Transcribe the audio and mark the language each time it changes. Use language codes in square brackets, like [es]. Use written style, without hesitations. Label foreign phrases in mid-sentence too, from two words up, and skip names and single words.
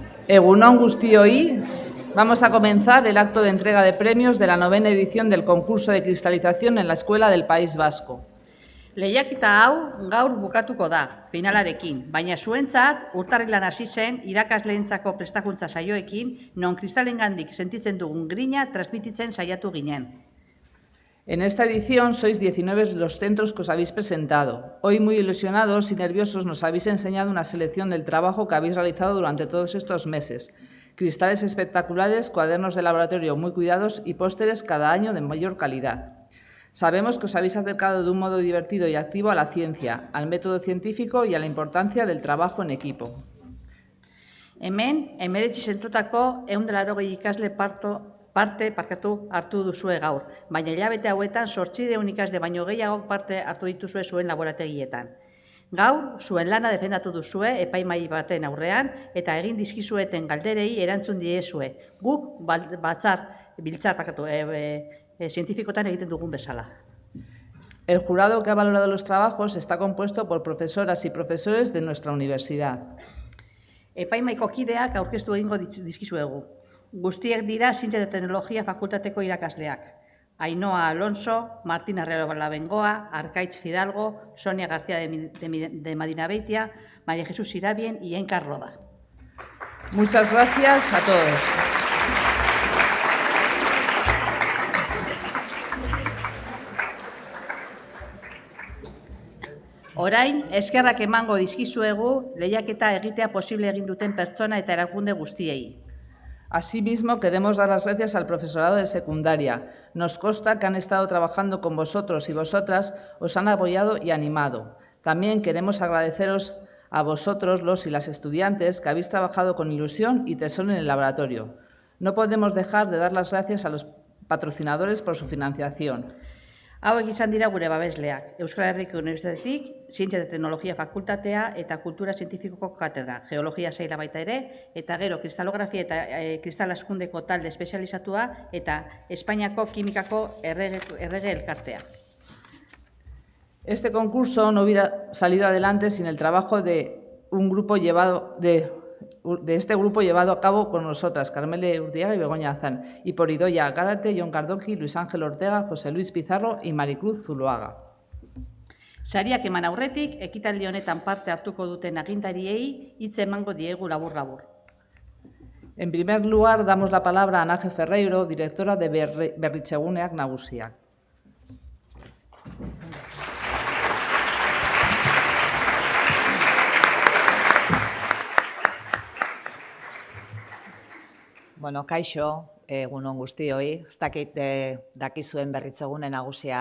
[eu] Egunon guztioi, [es] vamos a comenzar el acto de entrega de premios de la 9ª edición del concurso de cristalización en la Escuela del País Vasco. [eu] Lehiaketa hau gaur bukatuko da, finalarekin, baina zuentzat urtarrilan hasi zen irakasleentzako prestakuntza saioekin, non kristalengandik sentitzen dugun grina transmititzen saiatu ginen. [es] En esta edición sois 19 los centros que os habéis presentado. Hoy, muy ilusionados y nerviosos, nos habéis enseñado una selección del trabajo que habéis realizado durante todos estos meses. Cristales espectaculares, cuadernos de laboratorio muy cuidados y pósteres cada año de mayor calidad. Sabemos que os habéis acercado de un modo divertido y activo a la ciencia, al método científico y a la importancia del trabajo en equipo. [eu] Hemen, 19 zentrotako 180 ikasle parte hartu duzue gaur, baina hilabete hauetan 800 ikasle baino gehiagok parte hartu dituzue zuen laborategietan. Gaur, zuen lana defendatu duzue epaimahai baten aurrean eta egin dizkizueten galderei erantzun diezue. Guk biltzar zientifikotan egiten dugun bezala. [es] El jurado que ha valorado los trabajos está compuesto por profesoras y profesores de nuestra universidad. [eu] Epaimaiko kideak aurkeztu egingo dizkizuegu. Guztiek dira Zientzia eta Teknologia Fakultateko irakasleak. [es] Ainhoa Alonso, Martín Arrero Labengoa, Arkaitz Fidalgo, Sonia García de Madinabeitia, María Jesús Irabien y Encar Roda. Muchas gracias a todos. [eu] Orain, eskerrak emango dizkizuegu lehiaketa egitea posible egin duten pertsona eta erakunde guztiei. [es] Asimismo, queremos dar las gracias al profesorado de secundaria. Nos consta que han estado trabajando con vosotros y vosotras, os han apoyado y animado. También queremos agradeceros a vosotros, los y las estudiantes, que habéis trabajado con ilusión y tesón en el laboratorio. No podemos dejar de dar las gracias a los patrocinadores por su financiación. [eu] Hauek izan dira gure babesleak, Euskal Herriko Unibertsitatetik, Zientzia eta Teknologia Fakultatea eta Kultura Zientifikoko Katedra, Geologia saila baita ere, eta gero Kristalografia eta Kristal Askundeko talde espezializatua eta Espainiako Kimikako Errege Elkartea. [es] Este concurso no hubiera salido adelante sin el trabajo de este grupo llevado a cabo con nosotras, Carmele Urdiaga y Begoña Azán, y por Idoia Gárate, Jon Cardoki, Luis Ángel Ortega, José Luis Pizarro y Maricruz Zuloaga. [eu] Sariak eman aurretik, ekitaldi honetan parte hartuko duten agintariei hitz emango diegu labur-labur. [es] En primer lugar, damos la palabra a Anaje Ferreiro, directora de Berritzeguneak Nagusiak. [eu] Bueno, kaixo, egunon guztioi, ez dakit dakizuen Berritzegune Nagusia